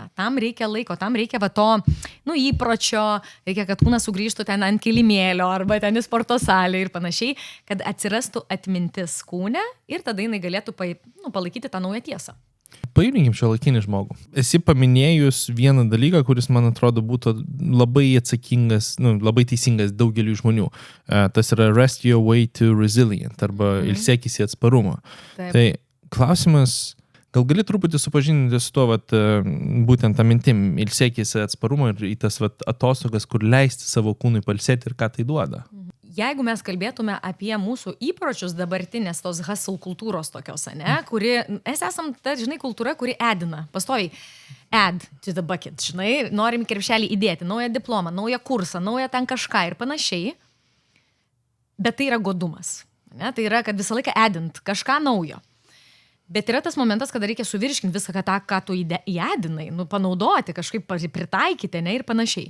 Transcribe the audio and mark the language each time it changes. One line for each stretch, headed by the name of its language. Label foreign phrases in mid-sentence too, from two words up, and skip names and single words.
Lithuanian: Tam reikia laiko, tam reikia to įpročio, reikia, kad kūnas sugrįžtų ten ant kilimėlio arba ten į sporto salę ir panašiai, kad atsirastų atmintis kūne ir tada jinai galėtų palaikyti tą naują tiesą. Paimkim šiuolaikinį žmogų. Esi paminėjus vieną dalyką, kuris, man atrodo, būtų labai atsakingas, labai teisingas daugeliu žmonių. Tas yra
English: rest your way to resilient,
Lithuanian: arba ilsėkis į atsparumą. Taip. Tai klausimas, gal gali truputį supažindinti su to, būtent tą mintim, ilsėkis į atsparumą ir į tas atostogas, kur leisti savo kūnui pailsėti ir ką tai duoda? Jeigu mes kalbėtume apie mūsų įpročius dabartinės tos hustle kultūros tokios, kuri, mes esam ta, kultūra, kuri edina, pastoviai
English: add to the bucket,
Lithuanian: norim krepšelį įdėti, naują diplomą, naują kursą, naują ten kažką ir panašiai, bet tai yra godumas, tai yra, kad visą laiką addint kažką naujo. Bet yra tas momentas, kada reikia suvirškinti visą ką tu įdedinai, panaudoti, kažkaip pritaikyti, ne, ir panašiai.